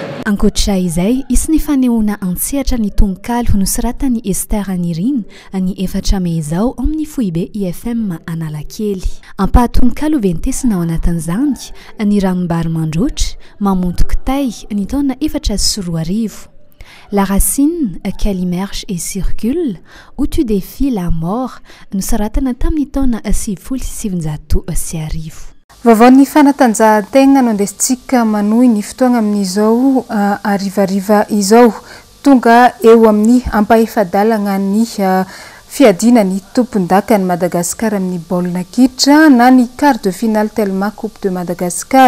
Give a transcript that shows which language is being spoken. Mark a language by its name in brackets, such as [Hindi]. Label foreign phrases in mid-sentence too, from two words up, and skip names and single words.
[Malagasy] Ankoatra izay isy fanehoana antsehatra ny tononkalo nosoratany Esther Nirina ny 4 Mey izao amin'ny Foibe IFM Analakely. Ampaha-tononkalo ventesina ao anatin'izany ny ranombary mandroatra mamonto kitay ny taona 2014. [French] La racine qu'elle immerge et circule où tu défies la mort [Malagasy] nosoratana tamin'ny taona 1970. Vaovao ny fanatanjahan-tena no andesintsika manohy ny fotoana amin'izao arivariva izao tonga eo amin'ny ampahefadalana ny fiadina ny tompon-daka ny Madagasikara amin'ny baolina kitra na ny [French] quart de finale [Malagasy] Telma Coupe de Madagascar.